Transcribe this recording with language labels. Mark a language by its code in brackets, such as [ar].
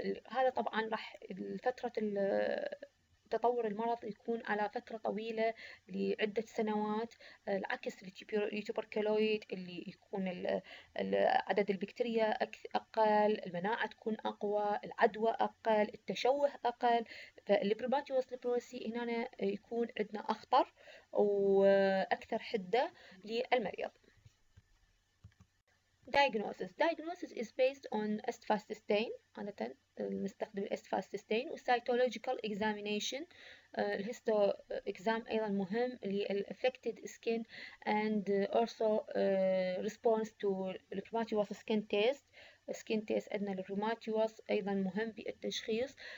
[ar] هذا طبعا راح فترة تطور المرض يكون على فترة طويلة لعدة سنوات، العكس التوبركلويد اللي يكون عدد البكتيريا أقل، المناعة تكون أقوى، العدوى أقل، التشوه أقل. فالليبروسي هنا يكون عندنا أخطر وأكثر حدة للمريض. [en] Diagnosis is based on S-fast stain. [ar] عادة نستخدم S-fast stain والcytological examination. [en] الهيستو exam [ar] أيضا مهم [en] للaffected skin and also response to leprosy skin test. [ar] عندنا الروماتيوس أيضا مهم بالتشخيص.